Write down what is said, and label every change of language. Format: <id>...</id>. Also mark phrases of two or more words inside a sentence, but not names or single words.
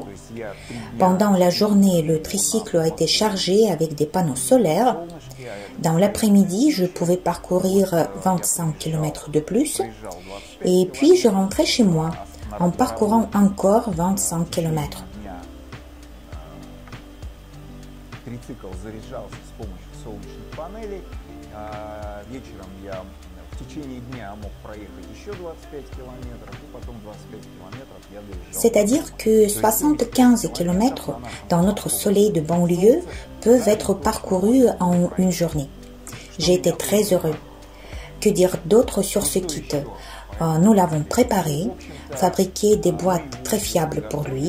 <fr>Pendant la journée, le tricycle a été chargé avec des panneaux solaires. Dans l'après-midi, je pouvais parcourir 25 km de plus, et puis je rentrais chez moi en parcourant encore 25 km.</fr> <ru>Трицикл заряжался с помощью солнечных панелей. Вечером я в течение дня мог проехать еще 25 километров, и потом 25 километров я доезжал.</ru> <fr>C'est-à-dire que 75 km dans notre soleil de banlieue peuvent être parcourus en une journée. J'ai été très heureux. Que dire d'autre sur ce kit? Nous l'avons préparé, fabriqué des boîtes très fiables pour lui.</fr>